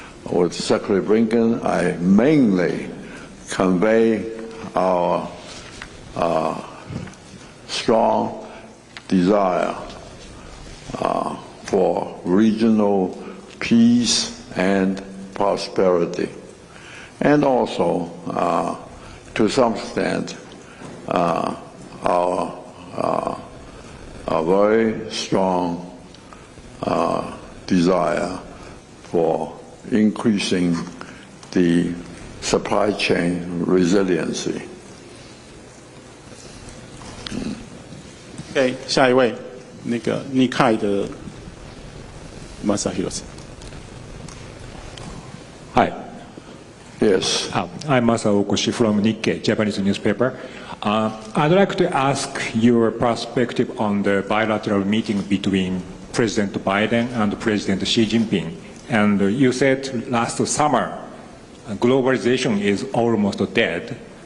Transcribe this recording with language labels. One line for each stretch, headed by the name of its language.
English: With Secretary Blinken, I mainly convey our strong desire for regional peace and prosperity, and also, to some extent, our very strong desire for increasing the supply chain resiliency.
Chinese: OK， 下一位，那个尼凯的 Masahiro。
English: Hi. Yes. I'm Masao Okoshi from Nikkei, Japanese newspaper. I'd like to ask your perspective on the bilateral meeting between President Biden and President Xi Jinping. And you said last summer, globalization is almost dead.